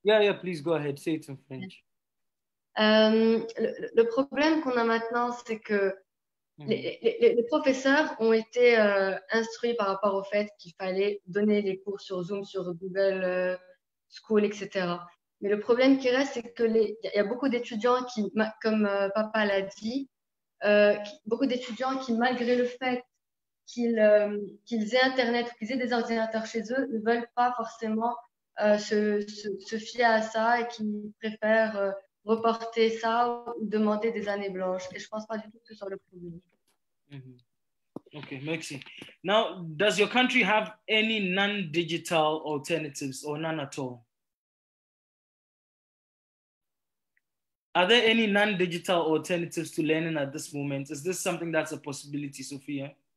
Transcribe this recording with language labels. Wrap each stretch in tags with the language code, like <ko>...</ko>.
<en>Yeah, please go ahead, say it in French.</en> <fr>Le problème qu'on a maintenant, c'est que les professeurs ont été instruits par rapport au fait qu'il fallait donner des cours sur Zoom, sur Google School, etc. Mais le problème qui reste, c'est que il y a beaucoup d'étudiants qui, comme papa l'a dit, beaucoup d'étudiants qui, malgré le fait qu'ils aient Internet ou qu'ils aient des ordinateurs chez eux, ne veulent pas forcément se fier à ça et qui préfèrent reporter ça ou demander des années blanches. Et je ne pense pas du tout que ce soit le problème. Okay, merci.</fr> <en>Now, does your country have any non-digital alternatives or none at all? Are there any non-digital alternatives to learning at this moment? Is this something that's a possibility, Sophia?</en>